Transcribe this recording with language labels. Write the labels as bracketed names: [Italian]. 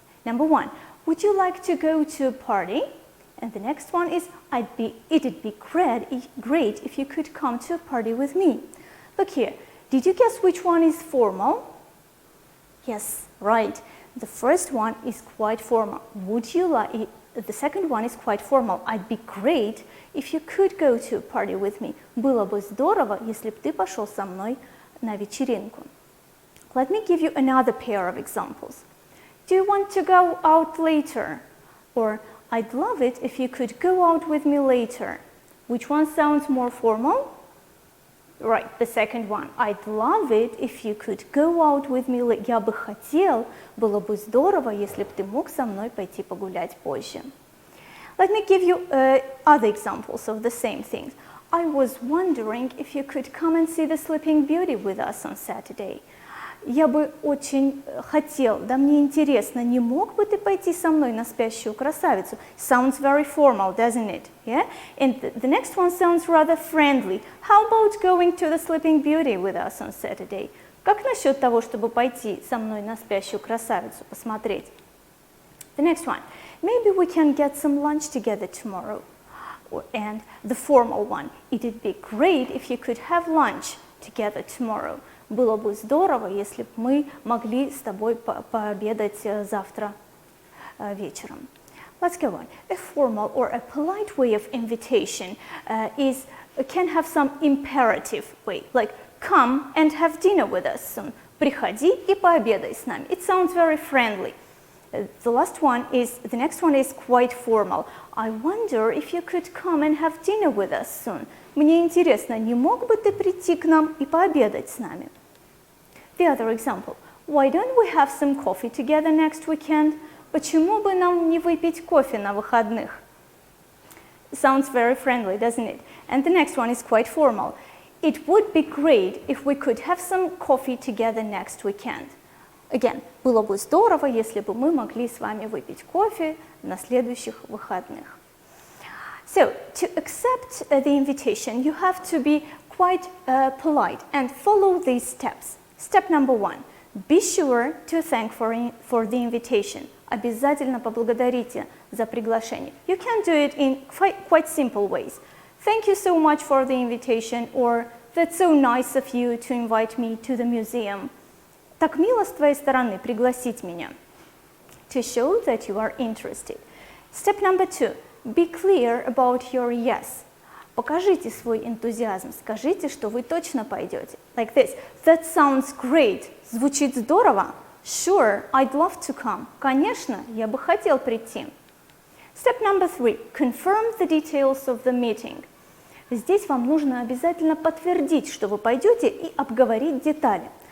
[English] Number one, would you like to go to a party? And the next one is, it'd be great if you could come to a party with me. Look here, did you guess which one is formal? Yes, right. The first one is quite formal. The second one is quite formal. I'd be great if you could go to a party with me. [Russian] Было бы здорово, если бы ты пошел со мной на вечеринку. [English] Let me give you another pair of examples. Do you want to go out later? Or, I'd love it if you could go out with me later. Which one sounds more formal? Right, the second one. I'd love it if you could go out with me later. [Russian] Я бы хотел, было бы здорово, если бы ты мог со мной пойти погулять позже. [English] Let me give you other examples of the same things. I was wondering if you could come and see the Sleeping Beauty with us on Saturday. [Russian] Я бы очень хотел, да мне интересно, не мог бы ты пойти со мной на спящую красавицу? [English] Sounds very formal, doesn't it? Yeah? And the next one sounds rather friendly. How about going to the Sleeping Beauty with us on Saturday? [Russian] Как насчет того, чтобы пойти со мной на спящую красавицу посмотреть? [English] The next one. Maybe we can get some lunch together tomorrow. And the formal one. It'd be great if you could have lunch together tomorrow. [Russian] Было бы здорово, если бы мы могли с тобой пообедать завтра вечером. [English] Let's go on. A formal or a polite way of invitation can have some imperative way, like come and have dinner with us soon. [Russian] Приходи и пообедай с нами. [English] It sounds very friendly. The next one is quite formal. I wonder if you could come and have dinner with us soon. [Russian] Мне интересно, не мог бы ты прийти к нам и пообедать с нами? [English] The other example. Why don't we have some coffee together next weekend? [Russian] Почему бы нам не выпить кофе на выходных? [English] Sounds very friendly, doesn't it? And the next one is quite formal. it would be great if we could have some coffee together next weekend. Again, [Russian] было бы здорово, если бы мы могли с вами выпить кофе на следующих выходных. [English] So, to accept the invitation, you have to be quite polite and follow these steps. Step number 1. Be sure to thank for the invitation. [Russian] Обязательно поблагодарите за приглашение. [English] You can do it in quite simple ways. Thank you so much for the invitation, or that's so nice of you to invite me to the museum. [Russian] Так мило с твоей стороны пригласить меня. [English] To show that you are interested. Step number 2. Be clear about your yes. [Russian] Покажите свой энтузиазм, скажите, что вы точно пойдете. [English] Like this. That sounds great. [Russian] Звучит здорово. [English] Sure, I'd love to come. [Russian] Конечно, я бы хотел прийти. [English] Step number 3. Confirm the details of the meeting. [Russian] Здесь вам нужно обязательно подтвердить, что вы пойдете, и обговорить детали.